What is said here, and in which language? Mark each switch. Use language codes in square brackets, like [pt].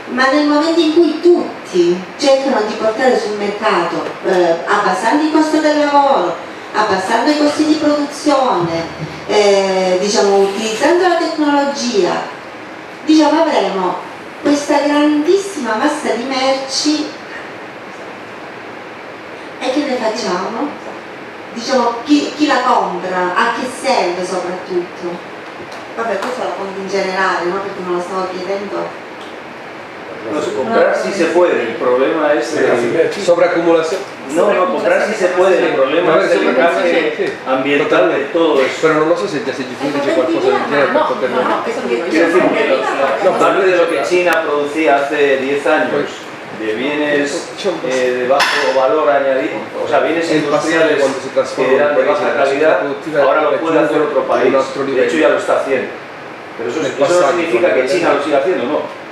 [it] Ma nel momento in cui tutti cercano di portare sul mercato, abbassando il costo del lavoro, abbassando i costi di produzione, diciamo, utilizzando la tecnologia, diciamo, avremo questa grandissima massa di merci e che ne facciamo? Diciamo, chi la compra, a che serve soprattutto? Vabbè, questo lo conto in generale, no? Perché me lo stavo chiedendo. [es] No, comprar si se puede, el problema es sobreacumulación. No, comprar si se puede, el problema es el encaje ambiental de todo eso. Pero no sé si ya se dice [it] qualcosa del genere per poter... [es] Quiero decir que parte de lo que China producía hace 10 años, de bienes de bajo valor añadido, o sea, bienes industriales que eran de baja calidad, ahora lo puede hacer otro país. De hecho ya lo está haciendo. Pero eso no significa que China lo siga haciendo, no.